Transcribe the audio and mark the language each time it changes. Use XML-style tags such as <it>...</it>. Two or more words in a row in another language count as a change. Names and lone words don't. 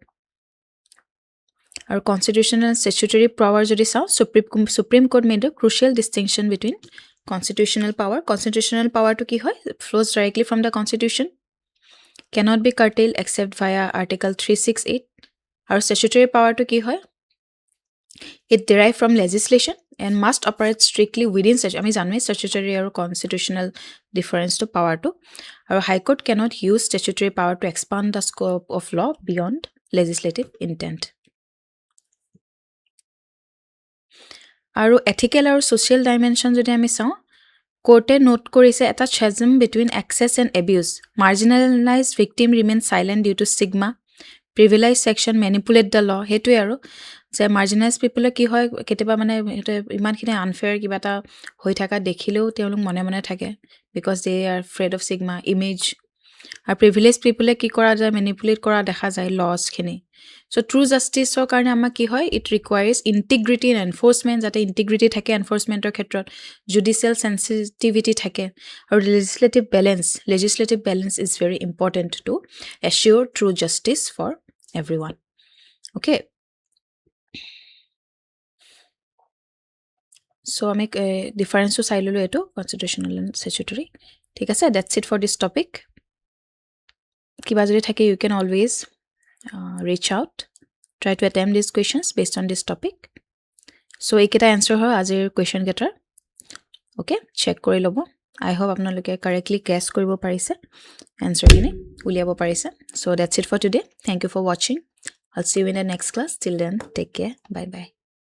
<en>Our constitutional and statutory power</en> <as>যদি চাওঁ</as> <en>Supreme Court made a crucial distinction between constitutional power. Constitutional power to</en> <as>কি হয়</as> <en>flows directly from the constitution, cannot be curtailed except via article 368. Our statutory power to</en> <as>কি হয়</as> <en>it derived from legislation and must operate strictly within such</en> <as>আমি জানোৱে</as> <en>statutory আৰু constitutional difference to power to. Our high court cannot use statutory power to expand the scope of law beyond legislative intent.</en> <as>আৰু ethical আৰু</as> <en>social dimension</en> <as>যদি আমি চাওঁ কোৰ্টে নোট কৰিছে এটা</as> <en>chasm between excess and abuse. Marginalized victim remain silent due to stigma. Privileged section manipulate the law.</en> <as>হেতুৱে আৰু যে</as> <en>marginalized people</en> <as>কি হয় কেতিয়াবা মানে ইমানখিনি unfair কিবা এটা হৈ থকা দেখিলেও তেওঁলোক মনে মনে থাকে</as> <en>because they are afraid of stigma, image.</en> <as>আৰু privileged people কি কৰা যায় manipulate কৰা দেখা যায় laws খিনি.</as> <en>So true justice</en> <as>ৰ কাৰণে আমাৰ কি হয়</as> <en>it requires integrity and enforcement যাতে integrity থাকে enforcement</en> <as>ৰ ক্ষেত্ৰত</as> <en>judicial sensitivity</en> <as>থাকে আৰু</as> <en>legislative balance is very important to assure true justice for everyone. Okay. So আমি difference to</en> <as>চাই ললো এটো</as> <en>constitutional and statutory.</en> <as>ঠিক আছে</as> <en>that's it for this topic.</en> <as>কিবা যদি থাকে</as> <en>you can always reach out, try to attempt these questions based on this topic.</en> <as>So এইকেইটা answer হয় আজিৰ question কেইটাৰ. Okay, check কৰি ল'ব.</as> <en>I hope</en> <as>আপোনালোকে</as> <en>correctly guess</en> <as>কৰিব পাৰিছে answer খিনি উলিয়াব পাৰিছে.</as> <en>So that's it for today. Thank you for watching. I'll see you in the next class. Till then, take care. Bye bye.</en>